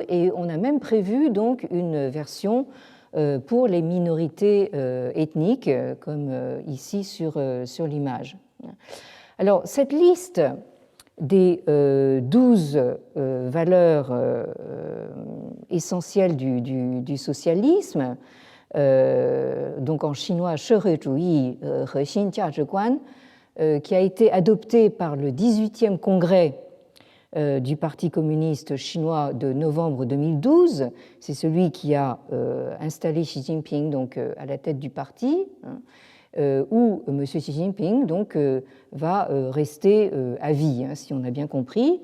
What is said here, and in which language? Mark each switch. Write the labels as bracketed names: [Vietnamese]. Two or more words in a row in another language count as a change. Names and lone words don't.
[French] Et on a même prévu donc une version pour les minorités ethniques, comme ici sur l'image. Alors, cette liste des 12 valeurs essentielles du socialisme, donc en chinois, [Chinese] 社会主义核心价值观, [French] qui a été adoptée par le 18e congrès du Parti communiste chinois de novembre 2012. C'est celui qui a installé Xi Jinping donc, à la tête du parti, où M. Xi Jinping donc, va rester à vie, si on a bien compris.